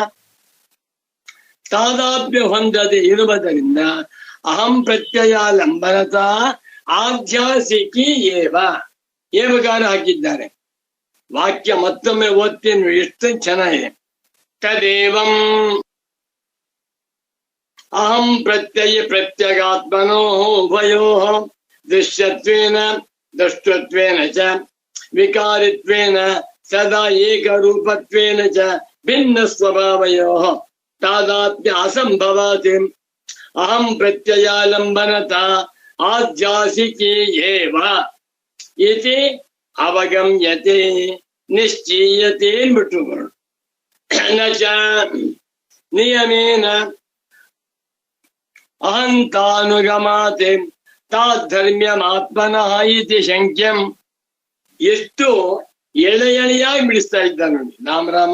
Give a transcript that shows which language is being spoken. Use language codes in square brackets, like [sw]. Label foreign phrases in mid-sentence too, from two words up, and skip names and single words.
[kn] ತಾದಾಪ್ಯ ಹೊಂದದೆ ಇರುವುದರಿಂದ [sa] ಅಹಂ ಪ್ರತ್ಯಯಾಲಂಬನತ ಆಧ್ಯಾಸಿಕಿ [kn] ಏವಕಾರ ಹಾಕಿದ್ದಾರೆ. ವಾಕ್ಯ ಮತ್ತೊಮ್ಮೆ ಓದ್ತೀನಿ, ಎಷ್ಟು ಚೆನ್ನಾಗಿದೆ. [sa] ತದೇವಂ ಅಹಂ ಪ್ರತ್ಯಗಾತ್ಮನೋ ಉಭಯೋ ದೃಶ್ಯತ್ವೇನ ದ್ರಷ್ಟೃತ್ವೇನ ಚ ವಿಕಾರಿತ್ವೇನ ಸದಾ ಏಕರೂಪತ್ವೇನ ಚ ಭಿನ್ನ ಸ್ವಭಾವಯೋ ತಾದಾತ್ಮ್ಯ ಅಸಂಭವಾತಿ ಅಹಂ ಪ್ರತ್ಯಯಾಲಂಬನತ ಆಧ್ಯಾಸಿಕಿ ಏವ ಇತಿ ಅವಗಮ್ಯತೆ ನಿಶ್ಚೀಯತೆ ಅಂದ್ಬಿಟ್ರು. ನ ಚ ನಿಯಮೇನ ಅಹಂತಾನುಗಮಾತೆ ತಾಧರ್ಮ್ಯಮಾತ್ಮನಃ ಇತಿ ಶಂಕ್ಯಂ. [kn] ಎಷ್ಟು ಎಳೆಯಾಗಿ ಬಿಡಿಸ್ತಾ ಇದ್ದ ನೋಡಿ ರಾಮರಾಮ.